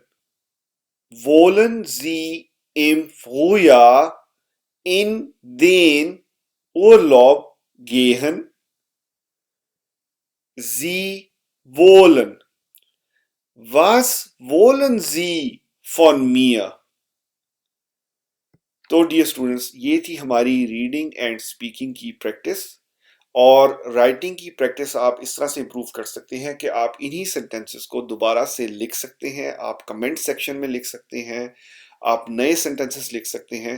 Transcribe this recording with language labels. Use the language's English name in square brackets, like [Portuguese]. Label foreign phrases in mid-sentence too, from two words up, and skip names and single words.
[German] Wollen Sie im Frühjahr in den Urlaub gehen? Sie wollen. Was wollen Sie von mir? [Hindi] तो [English] dear students, [Hindi] ये थी हमारी [English] reading and speaking [Hindi] की प्रैक्टिस। और राइटिंग की प्रैक्टिस आप इस तरह से इम्प्रूव कर सकते हैं कि आप इन्हीं सेंटेंसेस को दोबारा से लिख सकते हैं, आप [English] comment section [Hindi] में लिख सकते हैं, आप नए सेंटेंसेस लिख सकते हैं।